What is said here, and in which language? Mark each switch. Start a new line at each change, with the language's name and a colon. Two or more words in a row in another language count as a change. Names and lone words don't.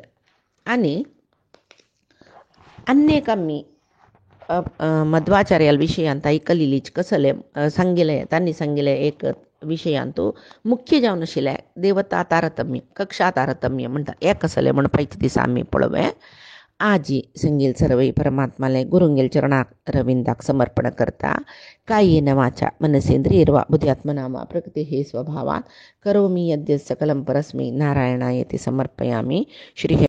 Konkani: आनी अनेक आमी मध्वाचार्याल विशयांत आयकलेलीच कसले सांगिल्लें तांणी सांगिल्लें एक विशयांतू मुख्य जावन आशिल्लें देवता तारतम्य, कक्षा तारतम्य म्हणटा हें कसलें म्हण पयचे दिसा आमी पळोवया. आजी संगील सर्वई परमात्माले गुरुंगेल चरणाक रविंदाक समर्पण करता.
Sanskrit: कायेन वाचा मनसेंद्रियर्वा बुद्ध्यात्मना वा प्रकृतिः स्वभावात् करोमि यद्यत् सकलं परस्मै नारायणायति समर्पयामि. श्री